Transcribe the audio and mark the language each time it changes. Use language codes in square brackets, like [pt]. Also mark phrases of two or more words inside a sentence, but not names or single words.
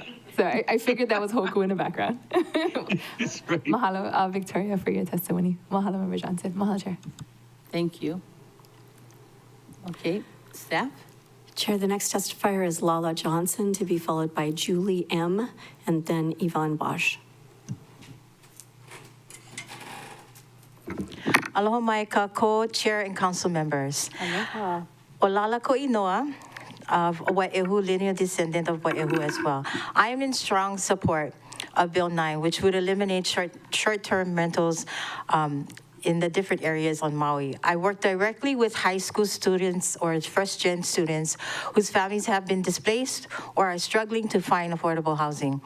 [en] So I figured that was Hoku in the background. Mahalo, Victoria, for your testimony. Mahalo, Member Johnson. Mahalo, Chair. Thank you. Okay, staff? Chair, the next testifier is Lala Johnson, to be followed by Julie M., and then Ivon Bosch. [haw] Aloha mai ka [en] co-chair and council members. Aloha. [haw] Olala ko inoa [en] of Wai'ehu, lineal descendant of Wai'ehu as well. I am in strong support of Bill 9, which would eliminate short-term rentals in the different areas on Maui. I work directly with high school students or first-gen students whose families have been displaced or are struggling to find affordable housing.